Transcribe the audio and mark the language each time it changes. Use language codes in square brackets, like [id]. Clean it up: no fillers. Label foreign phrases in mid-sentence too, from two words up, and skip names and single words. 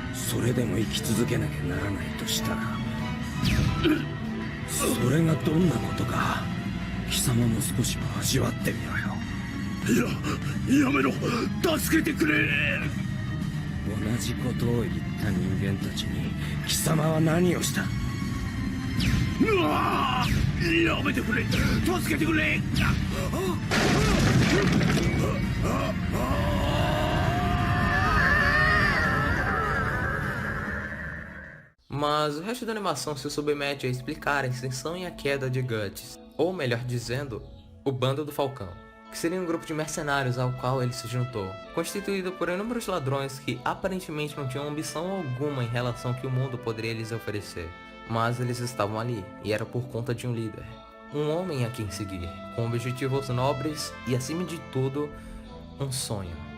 [ja] それでも生き続けなきゃならないとしたら、それがどんなことか貴様も少しは味わってみろよ。やめろ、助けてくれ。同じことを言った人間たちに貴様は何をした？うわー、やめてくれ、助けてくれ。 [pt] Mas o resto da animação se submete a explicar a extensão e a queda de Guts, ou melhor dizendo, o Bando do Falcão, que seria um grupo de mercenários ao qual ele se juntou, constituído por inúmeros ladrões que aparentemente não tinham ambição alguma em relação ao que o mundo poderia lhes oferecer, mas eles estavam ali, e era por conta de um líder, um homem a quem seguir, com objetivos nobres e, acima de tudo, um sonho.